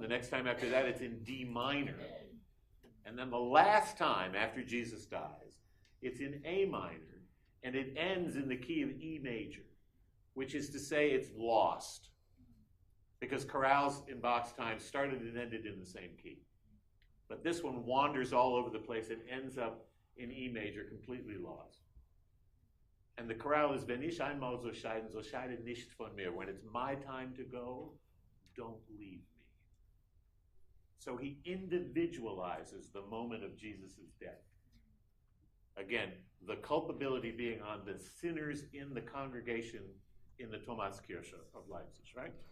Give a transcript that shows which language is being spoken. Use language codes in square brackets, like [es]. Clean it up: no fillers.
[en] The next time after that, it's in D minor. And then the last time after Jesus dies, it's in A minor, and it ends in the key of E major, which is to say it's lost. Because chorales in Bach's time started and ended in the same key. But this one wanders all over the place and ends up in E major, completely lost. And the chorale is, [de] "Wenn ich einmal so scheiden, so scheide nicht von mir." [en] When it's my time to go, don't leave me. So he individualizes the moment of Jesus' death. Again, the culpability being on the sinners in the congregation in the Thomaskirche of Leipzig, right?